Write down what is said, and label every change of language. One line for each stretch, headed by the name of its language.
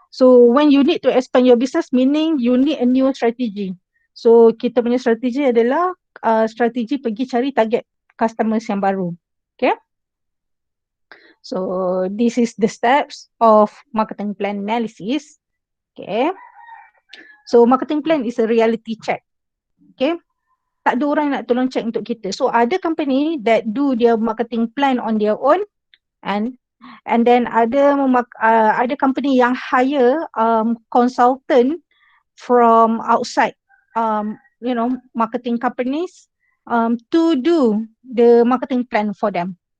English: So when you need to expand your business, meaning you need a new strategy.
Malay: So kita punya strategi adalah strategi pergi cari target customers yang baru.
English: Okay. So this is the steps of marketing plan analysis. Okay. So marketing plan is a reality check. Okay.
Malay: Tak ada orang nak tolong check untuk kita.
English: So ada company that do their marketing plan on their own, and then ada company yang hire consultant from outside, marketing companies to do the marketing plan for them.